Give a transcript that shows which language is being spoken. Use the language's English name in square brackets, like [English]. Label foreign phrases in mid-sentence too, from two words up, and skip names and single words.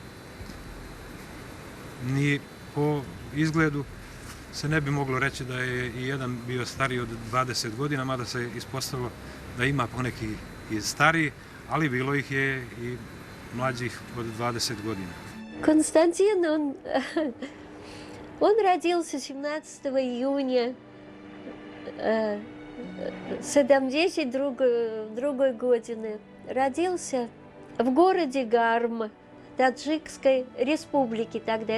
[Serbian] Ni po izgledu se ne bi moglo reći da je i jedan bio stariji od 20 godina, mada se ispostavilo da ima poneki i stariji, ali bilo ih je i mlađih od 20 godina. [Russian] Константин, он родился 17 июня 1972 года. Родился в городе Гарм, Таджикской республики тогда.